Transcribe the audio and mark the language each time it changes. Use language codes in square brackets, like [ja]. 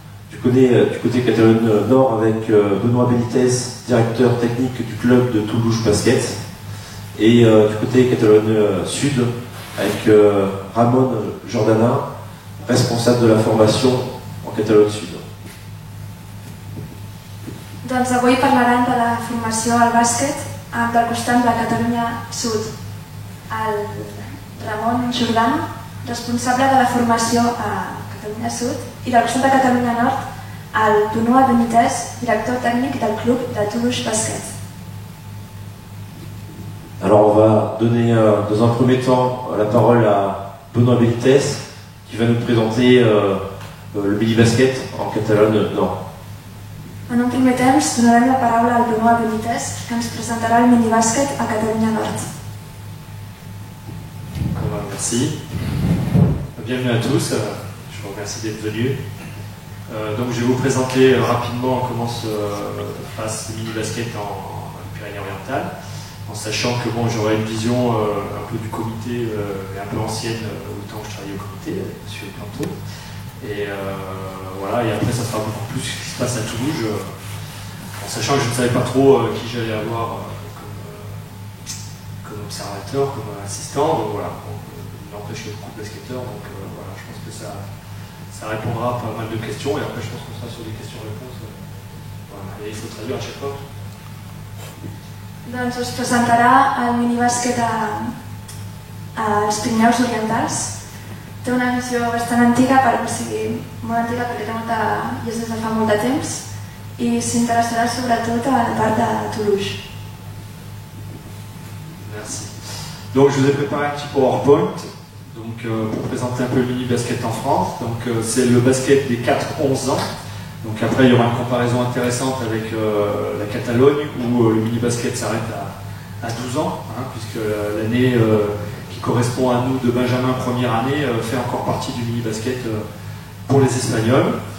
[fr] Du côté Catalogne Nord avec Benoît Benitez, directeur technique du club de Toulouse Basket, et du côté Catalogne Sud avec Ramon Jordana, responsable de la formation en Catalogne Sud. [ca] Doncs avui parlarem de la formació al bàsquet del costat de la Catalunya Sud. El Ramon Jordana, responsable de la formació a Catalunya Sud, i del costat de Catalunya Nord, el Benoît Benitez, [fr] directeur technique [ca] del club de Toulouse Basket. [fr] Alors on va donner dans un premier temps la parole à Benoît Benitez qui va nous présenter le mini-basket en Catalogne Nord. [ca] En un primer temps donarem la paraula al Benoît Benitez que ens presentarà el minibàsquet a Catalunya Nord. [fr] Merci. Bienvenue à tous, je vous remercie d'être venus. Donc je vais vous présenter rapidement comment se passe le mini-basket en Pyrénées-Orientales, en sachant que bon, j'aurai une vision un peu du comité, un peu ancienne au temps où je travaillais au comité, avec M. Planteau. Et voilà, et après ça sera beaucoup plus ce qui se passe à Toulouse, en sachant que je ne savais pas trop qui j'allais avoir comme observateur, comme assistant. Donc voilà, il n'empêche qu'il y a beaucoup de basketteurs, donc voilà, je pense que ça répondra à pas mal de questions, et après je pense qu'on sera sur des questions-réponses. Voilà, et il faut traduire à chaque fois. [ca] Doncs us presentarà el minibàsquet als Pirineus Orientals. Té una visió bastant antiga, o sigui, molt antiga perquè és des de fa molt de temps, i s'interessarà sobretot a la part de Toulouse. [fr] Merci. Donc je vous ai préparé un petit PowerPoint donc, pour présenter un peu le mini-basket en France. Donc c'est le basket des 4-11 ans. Donc après il y aura une comparaison intéressante avec la Catalogne où le mini-basket s'arrête à 12 ans, hein, puisque l'année qui correspond à nous de Benjamin première année fait encore partie du mini-basket pour les Espagnols.